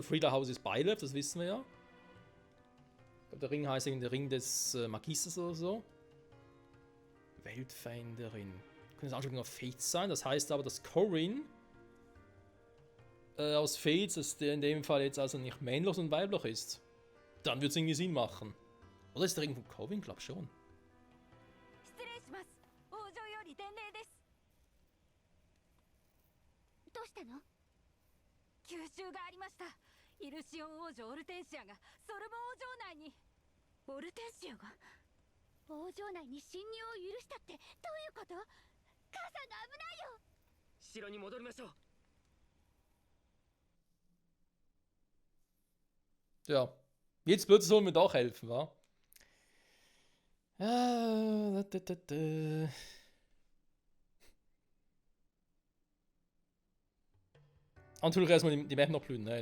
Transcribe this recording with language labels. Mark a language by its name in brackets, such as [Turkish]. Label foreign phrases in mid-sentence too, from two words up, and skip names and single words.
[German] Freehouse ist Byleth, das wissen wir ja. Ich glaube, der Ring heißt irgendwie der Ring des Magisters oder so. Weltveränderin. Könnte es auch schon noch Fates sein. Das heißt aber, dass Corin aus Fates, dass der in dem Fall jetzt also nicht männlich und weiblich ist. Dann wird es irgendwie Sinn machen. Oder ist der Ring von Corin? Ich glaube schon. [Japanese] 失礼します。王女より伝令です。どうしたの？急襲がありました。イルシオン王女オルテンシアがソルモ王城内に。オルテンシアが王城内に侵入を許したってどういうこと？母さんが危ないよ。城に戻りましょう。 [German] Ja, jetzt plötzlich sollen wir doch helfen, wa? Natürlich erstmal die Map noch blühen, ne?